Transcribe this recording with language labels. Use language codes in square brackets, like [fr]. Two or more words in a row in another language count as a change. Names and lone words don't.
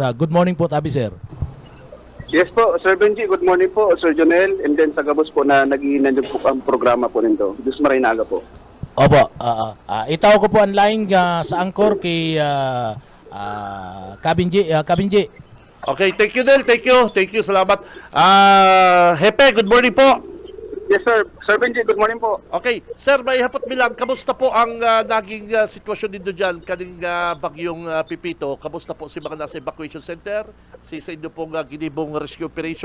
[en] Good morning po, Tabi, sir. Yes po, Sir Benji. Good morning po, Sir Jonel. And then [bik] sa gabos po na nag-iinan po ang programa po nito. Diyos Marinaga po. Opo. Itaw ko po ang line sa angkor kay Kabinji. Kabinji. [en] Okay, thank you, Del. Thank you. [bik] Salamat. Hepe, [en] good morning po. Yes, sir. Sir Benji, good morning po. [bik] Okay, sir, may hapot bilang. Kamusta po ang naging sitwasyon dito dyan kaning bagyong Pipito? Kamusta po si mga nasa [en] evacuation center? [bik] Si sa inyo pong ginibong [en] rescue operation?